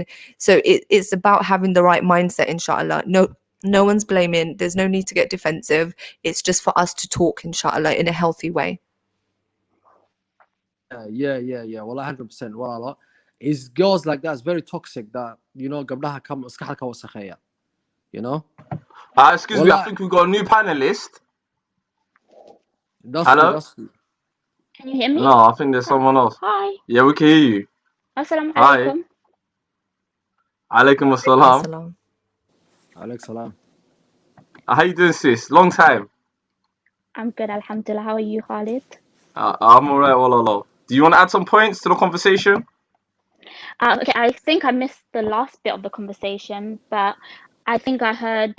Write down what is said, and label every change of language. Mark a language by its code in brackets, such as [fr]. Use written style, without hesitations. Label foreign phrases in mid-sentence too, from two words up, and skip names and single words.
[en] So it's about having the right mindset, inshallah. No one's blaming. There's no need to get defensive. It's just for us to talk, inshallah, in a healthy way. Yeah. Well, 100%. Walala. It's girls like that. It's very toxic. That, you know, [so] gabdaha kam maskaxda ka wasakheeya. [en] You know. Excuse me, I think we've got a new panelist. Hello? Can you hear me? No, I think there's someone else. Hi. Yeah, we can hear you. [ar] Assalamu [en] Hi. [ar] alaikum. Alaikum assalam. Alaikum salam. [en] How you doing, sis? Long time. I'm good, alhamdulillah. How are you, Khalid? I'm alright, wallah. Do you want to add some points to the conversation? Okay, I think I missed the last bit of the conversation, but I think I heard.